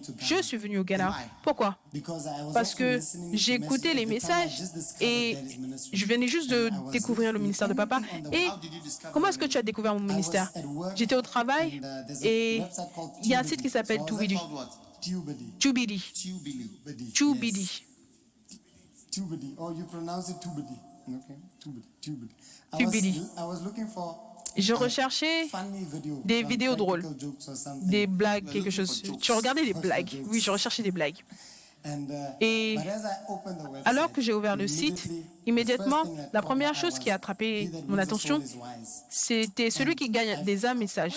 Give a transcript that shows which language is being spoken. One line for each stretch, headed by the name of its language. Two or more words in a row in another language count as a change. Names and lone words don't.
French: Je suis venu au Ghana. Pourquoi? Parce que j'ai écouté les messages et je venais juste de découvrir le ministère de papa. Et comment est-ce que tu as découvert mon ministère? J'étais au travail et il y a un site qui s'appelle Tubidi. Tubidi. Tubidi.
English: Oh, you pronounce it Tubidi. Okay. Tubidi. Tubidi.
French: Je recherchais des vidéos drôles, des blagues, quelque chose. Tu regardais des blagues. Oui, je recherchais des blagues. Et alors que j'ai ouvert le site, immédiatement, la première chose qui a attrapé mon attention, c'était celui qui gagne des âmes messages.